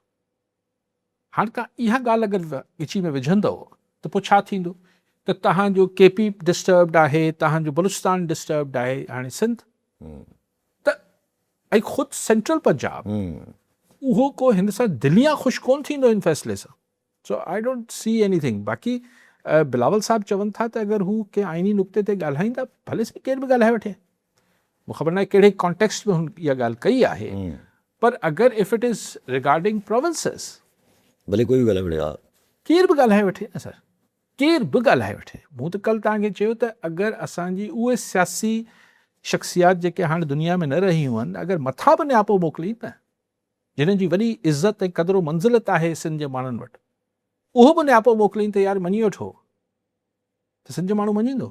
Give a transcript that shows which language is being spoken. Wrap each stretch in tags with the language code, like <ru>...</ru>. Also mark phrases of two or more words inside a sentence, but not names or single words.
<sd>हाणे तव्हां इहा ॻाल्हि अगरि विची में विझंदव त पोइ छा थींदो? त तव्हांजो केपी डिस्टर्ब्ड आहे, तव्हांजो बलूचिस्तान डिस्टर्ब्ड आहे, हाणे सिंध त ऐं ख़ुदि सेंट्रल पंजाब उहो को हिन सां दिलियां ख़ुशि कोन थींदो इन फ़ैसिले सां।</sd> <en>So I don't see anything.</en> <sd>बाक़ी बिलावल साहब चवनि था त अगरि हू कंहिं आइनी नुक़्ते ते ॻाल्हाईंदा, भले सां केरु बि ॻाल्हाए वठे, मूंखे ख़बर न आहे कहिड़े कॉन्टेक्स्ट में हुन इहा ॻाल्हि कई आहे। पर अगरि</sd> <en>if it is regarding provinces,</en> <sd>भले कोई भी ॻाल्हाए वठे, केरु बि ॻाल्हाए वठे न सर, केरु बि ॻाल्हाए वठे। मूं त कल्ह तव्हांखे चयो त अगरि असांजी उहे सियासी शख़्सियात जेके हाणे दुनिया में न रहियूं आहिनि, अगरि मथां बि नियापो मोकिली त जिन्हनि जी वॾी इज़त ऐं क़दुरु मंज़िलत आहे सिंध जे माण्हुनि वटि, उहो बि नियापो मोकिलीनि त यार मञी वठो, त सिंध जो माण्हू मञींदो?</sd>